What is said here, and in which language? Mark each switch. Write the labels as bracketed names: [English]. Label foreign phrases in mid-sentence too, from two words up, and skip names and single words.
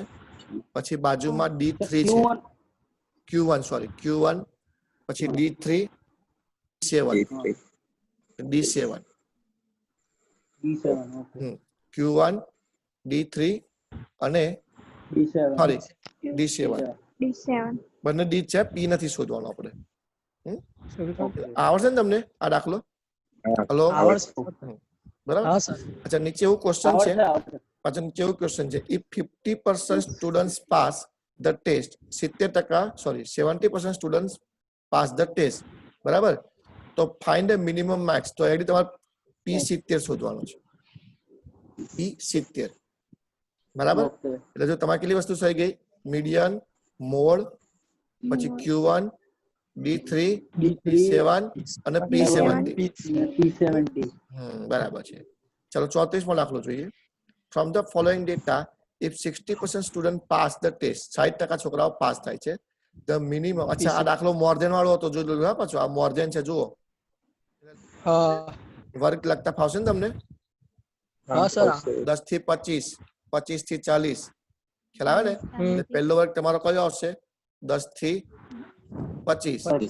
[Gujarati] પછી બાજુમાં D3 છે Q1 સોરી Q1 પછી D3 D7 Q1 D3 અને સોરી D7 બંને D છે P નથી શોધવાનો આપણે. આવડશે ને તમને આ દાખલો? હેલો બરાબર. અચ્છા નીચે એવું ક્વેશ્ચન છે પાછળ નીચે એવું ક્વેશ્ચન છે [English] if 50% students pass the test 70% students pass the test [Gujarati] બરાબર તો [English] find the minimum marks [Gujarati] તો એડી તમારે P70 શોધવાનું છે. P70 બરાબર. એટલે જો તમારે કેટલી વસ્તુ થઈ ગઈ? મીડિયન, મોડ, પછી Q1, D3, D7 અને P70. બરાબર છે. ચલો 34મો દાખલો જોઈએ. [English] From the following data, if 60% student pass the test, [Gujarati] 60% છોકરાઓ પાસ થાય છે, [English] the minimum. [Gujarati] અચ્છા આ દાખલો [English] more than [Gujarati] વાળો હતો જો પાછો આ [English] more than [Gujarati] છે જુઓ. વર્ગ લખતા ફાવશે ને તમને? 10 થી 25 25 થી 40 ખ્યાલ આવે ને એટલે પહેલો વર્ગ તમારો કયો આવશે 10 થી 25